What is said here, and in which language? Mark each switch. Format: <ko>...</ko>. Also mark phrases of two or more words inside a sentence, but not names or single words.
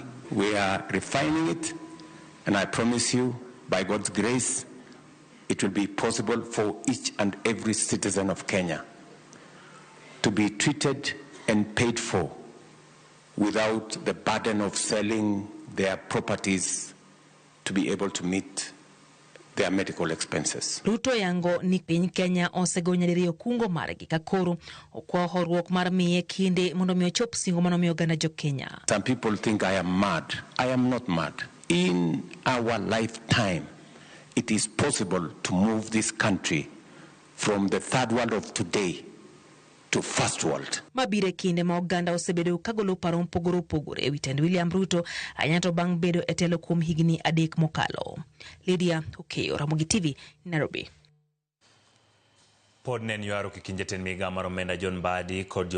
<en>We are refining it, and I promise you, by God's grace, it will be possible for each and every citizen of Kenya to be treated and paid for without the burden of selling their properties to be able to meet their medical expenses.</en> <luo>Ruto yango ni piny Kenya osegonya diriyo kungo margi ka koro okwa horuok mar miye kinde mondo mi ochop singo mano mi oganda jo Kenya.</luo> <en>Some people think I am mad. I am not mad. In our lifetime, it is possible to move this country from the third world of today to first world.</en> <luo>Mabire kinde ma oganda osebedo kagolo paro mpogore e wi tend William Ruto anyato bang' bedo e telo kuom higni 3 mokalo. Lydia Okeyo, Ramogi TV, Nairobi. Pod nen yaro kikinje ten miga mar omenda John Badi kod</luo>